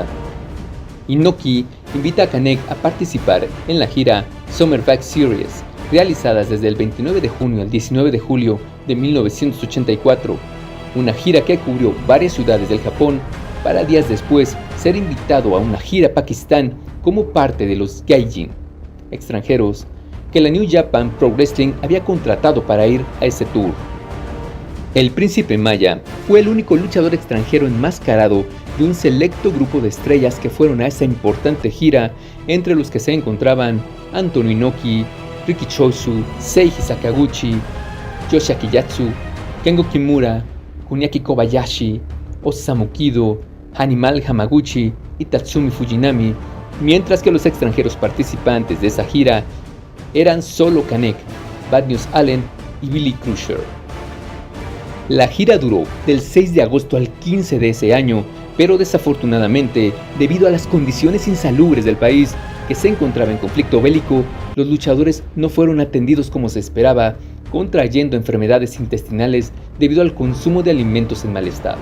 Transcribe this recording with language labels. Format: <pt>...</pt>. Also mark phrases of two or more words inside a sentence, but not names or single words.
<es>Inoki invita a Canek a participar en la gira Summer Back Series, realizadas desde el 29 de junio al 19 de julio de 1984, una gira que cubrió varias ciudades del Japón, para días después ser invitado a una gira a Pakistán como parte de los Gaijin, extranjeros, que la New Japan Pro Wrestling había contratado para ir a ese tour. El Príncipe Maya fue el único luchador extranjero enmascarado de un selecto grupo de estrellas que fueron a esa importante gira, entre los que se encontraban Antonio Inoki, Riki Choshu, Seiji Sakaguchi, Yoshiaki Yatsu, Kengo Kimura, Kuniaki Kobayashi, Osamu Kido, Hanimal Hamaguchi y Tatsumi Fujinami, mientras que los extranjeros participantes de esa gira eran solo Canek, Bad News Allen y Billy Crusher. La gira duró del 6 de agosto al 15 de ese año, pero desafortunadamente, debido a las condiciones insalubres del país, que se encontraba en conflicto bélico, los luchadores no fueron atendidos como se esperaba, contrayendo enfermedades intestinales debido al consumo de alimentos en mal estado.</es>